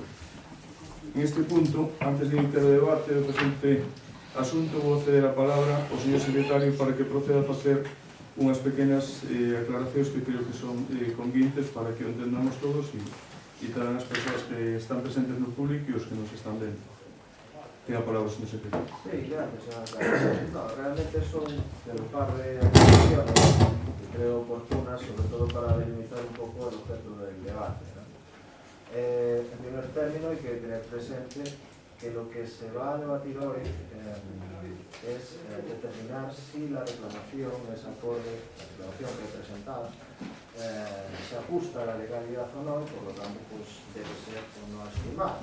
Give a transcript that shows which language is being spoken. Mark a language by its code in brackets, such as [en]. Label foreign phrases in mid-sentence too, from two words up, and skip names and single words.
[gl] En este punto, antes de iniciar o debate do presente asunto, vou ceder a palabra ao señor secretario para que proceda a facer unhas pequenas aclaracións que creo que son convintes para que o entendamos todos e tamén as persoas que están presentes no público e os que nos están vendo. Ten a palabra, señor secretario. [es] Sí, gracias. No, realmente son un par de aclaraciones que creo oportunas, sobre todo para delimitar un poco el objeto del debate, ¿no? En primer término, hay que tener presente que lo que se va a debatir hoy es determinar si la reclamación es acorde, la reclamación representada, se ajusta a la legalidad o no, y por lo tanto pues, debe ser o no estimada.